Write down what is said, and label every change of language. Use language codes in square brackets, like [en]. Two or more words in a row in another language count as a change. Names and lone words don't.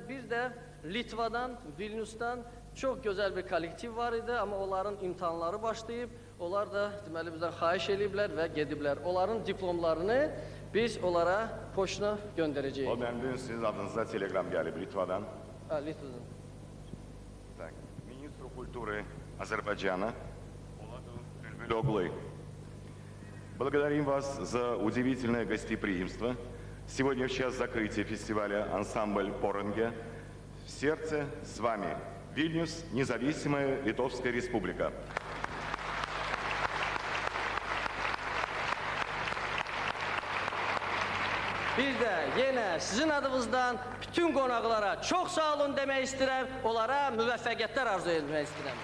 [az] Bir də Litvadan, Vilniusdan çox gözəl bir kollektiv var idi, amma onların imtahanları başlayıb, onlar da deməli bizdən xahiş ediblər və gediblər. Onların diplomlarını biz onlara poçtuna göndərəcəyik. O məndən sizin adınıza telegram gəlib Litvadan. Litvadan. [ru] Так, министру культуры Азербайджана Поладу Бülbüloğlu. Благодарим вас за удивительное гостеприимство. Сегодня в час закрытия фестиваля «Ансамбль Поренге» в сердце с вами Вильнюс, независимая Литовская Республика. [az] Bir də yenə sizin adınızdan bütün qonaqlara çox sağ olun demək istəyirəm, onlara müvəffəqiyyətlər arzu etmək istəyirəm.